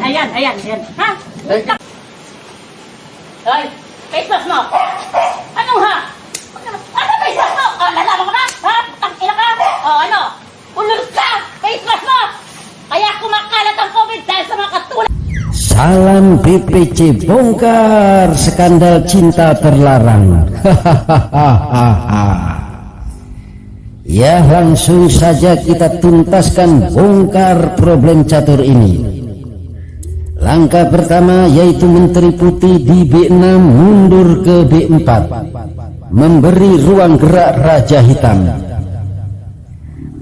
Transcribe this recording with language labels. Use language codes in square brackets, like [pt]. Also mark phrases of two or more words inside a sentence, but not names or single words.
[tl] Ha? Hoy, [en] face mask [tl] mo. Anong ha? Asan [en] face mask [tl] mo? Oh, lalaman ko na. Ha? Tangina ka. Oh, ano? Ulul ka. [en] Face mask [tl] mo. Kaya kumakalat ang COVID dahil sa mga katulad. [id] Salam BPC, bongkar skandal cinta terlarang. Ya, langsung saja kita tuntaskan bongkar problem catur ini. Langkah pertama yaitu Menteri Putih di B6 mundur ke B4, memberi ruang gerak Raja Hitam.